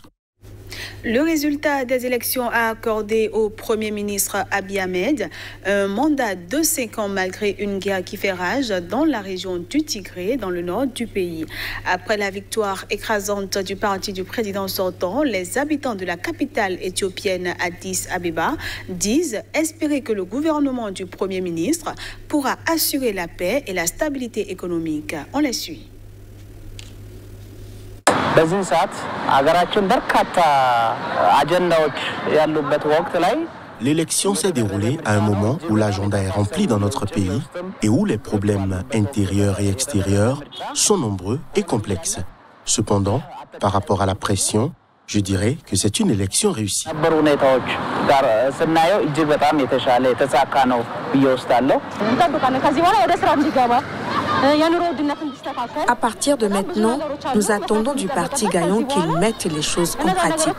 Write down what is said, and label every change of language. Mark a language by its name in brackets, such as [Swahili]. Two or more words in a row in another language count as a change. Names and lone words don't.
[French] Le résultat des élections a accordé au Premier ministre Abiy Ahmed un mandat de 5 ans malgré une guerre qui fait rage dans la région du Tigré, dans le nord du pays. Après la victoire écrasante du parti du président sortant, les habitants de la capitale éthiopienne Addis Abeba disent espérer que le gouvernement du Premier ministre pourra assurer la paix et la stabilité économique. On les suit. [Amharic] በዚህ ሰዓት አገራችን በርካታ አጀንዳዎች ያሉበት ወቅት ላይ [French] L'élection s'est déroulée à un moment où l'agenda est rempli dans notre pays et où les problèmes intérieurs et extérieurs sont nombreux et complexes. Cependant, par rapport à la pression, je dirais que c'est une élection réussie. À partir de maintenant, nous attendons du parti gagnant qu'il mette les choses en pratique.